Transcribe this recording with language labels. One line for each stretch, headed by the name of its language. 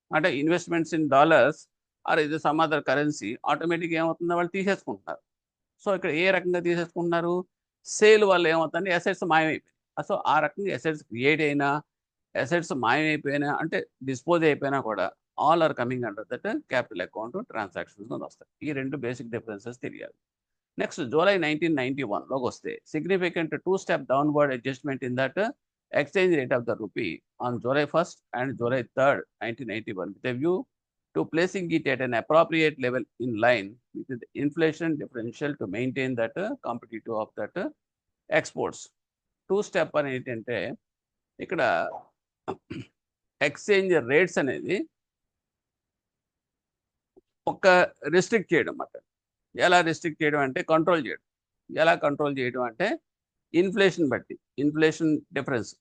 Telugu: అంటే
English: investments in dollars
Telugu: are ఇది some other currency ఆటోమేటిక్గా ఏమవుతుందో వాళ్ళు తీసేసుకుంటున్నారు. సో ఇక్కడ ఏ రకంగా తీసేసుకుంటున్నారు, సేల్ వల్ల ఏమవుతుంది, అసెట్స్ మాయమైపోయాయి. సో ఆ రకంగా అసెట్స్ క్రియేట్ అయినా, అసెట్స్ మాయమైపోయినా అంటే డిస్పోజ్ అయిపోయినా కూడా
English: all are coming under that capital account transactions
Telugu: అని వస్తాయి. ఈ రెండు బేసిక్ డిఫరెన్సెస్ తెలియాలి. నెక్స్ట్ జూలై 1991లోకి వస్తే
English: Significant 2-step downward adjustment in that exchange rate of the rupee on July 1st and July 3rd, 1991 with a view to placing it at an appropriate level in line with the inflation differential to maintain that competitive of that exports.
Telugu: 2-step అని ఏంటంటే ఇక్కడ exchange rates అనేది ఒక restrict చేయడం అన్నమాట. ఎలా restrict చేయడం అంటే కంట్రోల్ చేయడం. ఎలా కంట్రోల్ చేయడం అంటే ఇన్ఫ్లేషన్ బట్టి, ఇన్ఫ్లేషన్ డిఫరెన్స్.